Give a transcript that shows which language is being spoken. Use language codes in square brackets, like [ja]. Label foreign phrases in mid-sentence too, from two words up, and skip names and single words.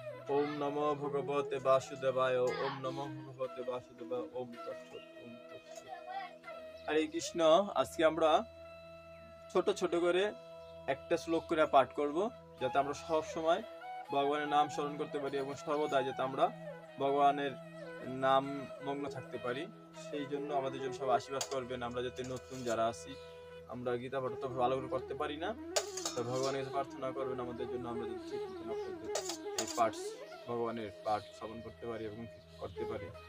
[sa] ওম নমো ভগবতে বাসুদেবায়। ওম নমো ভগবতে বাসুদেবায়। ওম তৎসৎ। ওম তৎসৎ। হরে কৃষ্ণ। [bn] আজকে আমরা ছোট ছোট করে একটা শ্লোক করে পাঠ করব, যাতে আমরা সব সময় ভগবানের নাম স্মরণ করতে পারি এবং সর্বদাই যাতে আমরা ভগবানের নাম মগ্ন থাকতে পারি। সেই জন্য আমাদের জন্য সব আশীর্বাদ করবেন। আমরা যাতে নতুন যারা আছি, আমরা গীতা পাঠ তো ভালো করে করতে পারি না, তো ভগবানের কাছে প্রার্থনা করবেন আমাদের জন্য, আমরা যাতে ঠিক মতন আপনাদের এই পাঠ, ভগবানের পাঠ শ্রবণ করতে পারি এবং করতে পারি।